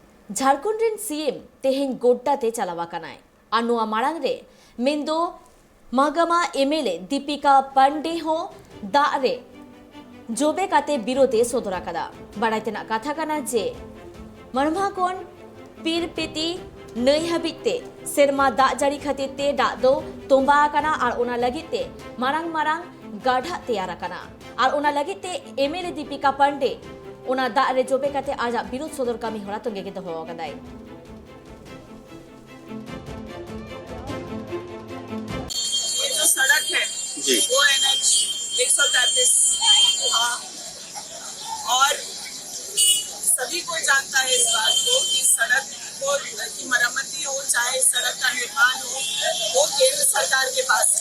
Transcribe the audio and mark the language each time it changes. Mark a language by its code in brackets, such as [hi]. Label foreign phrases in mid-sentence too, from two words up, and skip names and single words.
[sat] झारखंड रेन सीएम तेहेन गोड्डाते चलावाकानाय और नोआ मारांग रे मेंदो मागामा एमएलए दीपिका पांडे हो दारे जोबे काते बिरोधे सोदरा कदा बारायतेना कथा काना जे मनमाकोन पीर पेती नई हाबिते सेरमा दाग जारी खातिरते दाग दो तोंबा आकाना और ओना लगिते मारांग मारांग गाढ़ा तैयार आकाना और ओना लगिते एमएलए दीपिका पांडे ओना दाग रे जोबे काते आजा बिरोध सोदर कामी होरा तोंगे के दोहो आकादाय। [hi] ये जो सड़क है वो NH 133 और सभी कोई जानता है इस बात को कि सड़क को की मरम्मती हो चाहे सड़क का निर्माण हो वो केंद्र सरकार के पास है।